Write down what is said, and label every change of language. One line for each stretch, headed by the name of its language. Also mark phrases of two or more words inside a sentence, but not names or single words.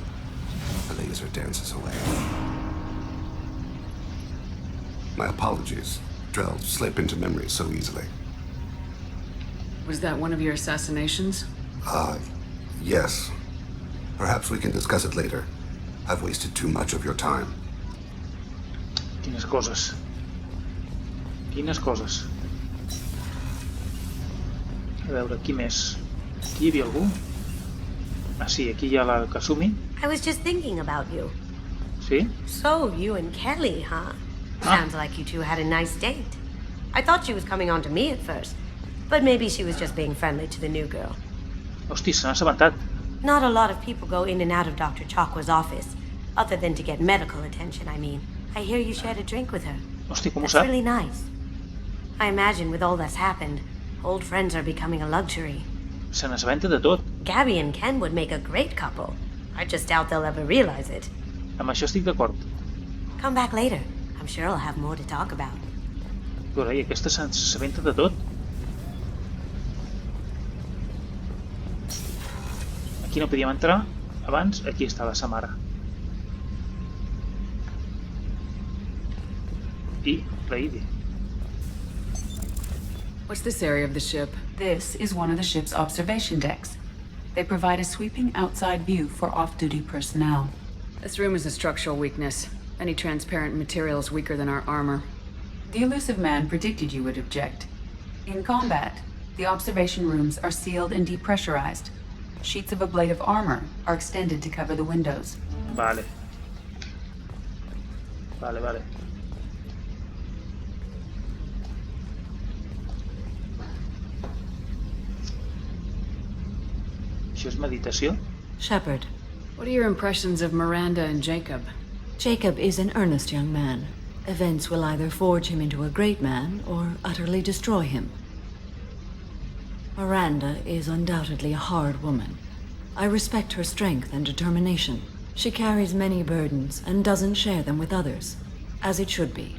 English: The laser dances away. My apologies. Drell slip into memory so easily. Was that one of your assassinations? Yes. Perhaps we can discuss it later. I've wasted too much of your time.
Catalan: Quines coses. Quines coses. A veure, qui més? Aquí hi havia algú? Ah, sí, aquí hi ha la Kasumi.
English: I was just thinking about you.
Catalan: Sí?
English: So, you and Kelly, huh? Sounds like you two had a nice date. I thought she was coming on to me at first, but maybe she was just being friendly to the new girl.
Catalan: Hosti, se n'ha assabentat.
English: Not a lot of people go in and out of Dr. Chakwa's office, other than to get medical attention, I mean. I hear you shared a drink with her.
Catalan: Hosti, com ho
English: That's
Catalan: sap?
English: really nice. I imagine with all that's happened, old friends are becoming a luxury.
Catalan: Se n'assabenta de tot.
English: Gabby and Ken would make a great couple. I just doubt they'll ever realize it.
Catalan: Amb això estic d'acord.
English: Come back later. I'm sure I'll have more to talk about.
Catalan: Però, i aquesta s'assabenta de tot. Aquí no podíem entrar. Abans, aquí està la Samara. I la Idi.
English: What's this area of the ship? This is one of the ship's observation decks. They provide a sweeping outside view for off-duty personnel. This room is a structural weakness. Any transparent material is weaker than our armor. The elusive man predicted you would object. In combat, the observation rooms are sealed and depressurized. Sheets of ablative armor are extended to cover the windows.
Catalan: Vale. Vale. Això és meditació?
English: Shepard, What are your impressions of Miranda and Jacob? Jacob is an earnest young man. Events will either forge him into a great man or utterly destroy him. Miranda is undoubtedly a hard woman. I respect her strength and determination. She carries many burdens and doesn't share them with others, as it should be.